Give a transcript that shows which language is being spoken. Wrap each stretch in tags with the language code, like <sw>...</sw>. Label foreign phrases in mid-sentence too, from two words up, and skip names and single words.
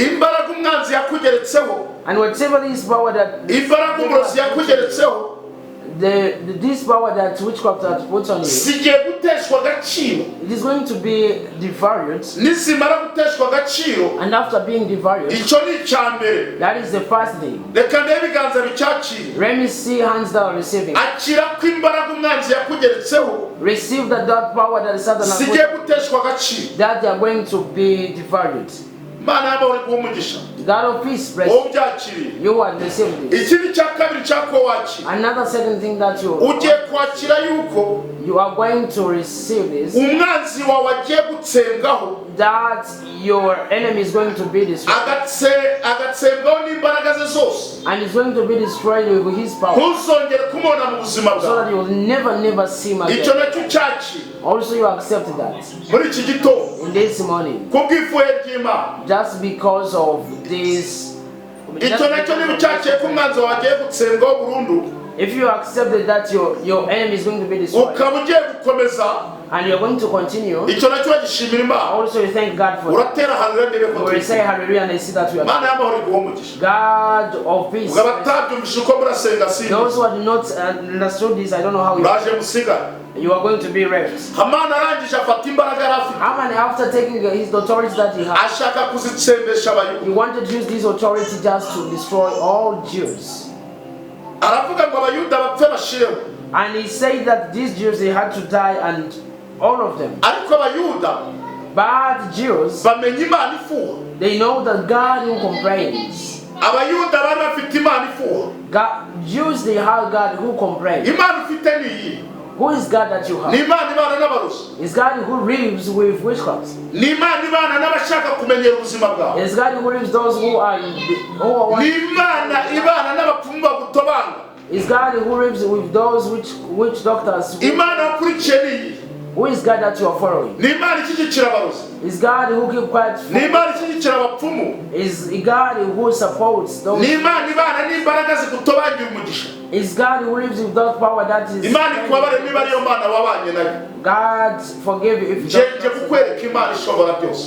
<rw>imbaraga umwanzi yakugeretseho.</rw> <en>And whatever this power that</en> <rw>imbaraga umurozi yakugeretseho.</rw> <en>This power that witchcraft that puts on you,</en> <rw>sigiye guteshwa agaciro.</rw> <en>it is going to be devalued.</en> <rw>nisimara guteshwa agaciro.</rw> <en>And after being devalued,</en> <rw>icyo ni icyambere.</rw> <en>that is the first thing.</en> <rw>reka ndebe ibiganza bicyakira.</rw> <en>Let me see hands that are receiving.</en> <rw>akira ko imbaraga umwanzi yakugeretseho.</rw> <en>Receive that power that is Satan has</en> <rw>sigiye guteshwa agaciro.</rw> <en>that they are going to be devalued.</en> <rw>Mana y'amahoro umugisha.</rw> <en>God of peace, bless you are receiving this.</en> <rw>ikindi cya kabiri cyako wakira.</rw> <en>Another second thing that</en> <rw>ugiye kwakira yuko</rw> <en>you are going to receive this.</en> <rw>umwanzi wawe agiye gutsembaho.</rw> <en>That your enemy is going to be destroyed.</en> <rw>agatsembaho n'imbaraga ze zose.</rw> <en>And is going to be destroyed with his power.</en> <rw>ntuzongere kumubona mu buzima bwawe.</rw> <en>So that you will never see him again.</en> <rw>icyo nacyo cyakira.</rw> <en>Also you accept that.</en> <rw>muri iki gitondo.</rw> <en>In this morning.</en> <rw>kubw'ifuhe ry'Imana.</rw> <en>Just because of this.</en> <rw>icyo nacyo niba cyakiye ko umwanzi wawe agiye gutsembwaho burundu.</rw> <en>If you accept that your enemy is going to be destroyed.</en> <rw>ukaba ugiye gukomeza.</rw> <en>And you're going to continue.</en> <rw>icyo nacyo bagishimira Imana.</rw> <en>Also you thank God for it.</en> <rw>uratera haleluya ndebe ko.</rw> <en>We say hallelujah and I see that we are.</en> <rw>Mana y'amahoro iguhe umugisha.</rw> <en>God of peace.</en> <rw>ugabatabyumvisha uko murasenga sinzi.</rw> <en>Those who have not understood this, I don't know how you.</en> <rw>uraje musigara.</rw> <en>You are going to be raped.</en> <rw>Hamani arangije afata imbaraga yari afite.</rw> <en>Haman, after taking his authority that he had,</en> <rw>ashaka kuzitsembesha abayuda.</rw> <en>he wanted to use this authority just to destroy all Jews.</en> <rw>aravuga ngo abayuda bapfe bashireho.</rw> <en>And he said that these Jews, they had to die, and all of them.</en> <rw>ariko abayuda</rw> <en>But Jews,</en> <rw>bamenya Imana ifuha.</rw> <en>they know that God who complains.</en> <rw>abayuda bari bafite Imana ifuha.</rw> <en>Jews, they have God who complains.</en> <rw>Imana ufite ni iyi.</rw> <en>Who is God that you have?</en> <rw>ni Imana ibana n'abarozi.</rw> <en>Is God who lives with witchcraft.</en> <rw>ni Imana ibana n'abashaka kumenyera ubuzima bwawe.</rw> <en>Is God who lives those who are</en> <rw>ni Imana ibana n'abapfumu bagutobanga.</rw> <en>Is God who lives with those which doctors.</en> <rw>Imana wakurikiye ni iyi.</rw> <en>Who is God that you are following? Is God who keeps quiet? Is God who supports those? Is God who lives without power that is? God forgive you if you don't.</en>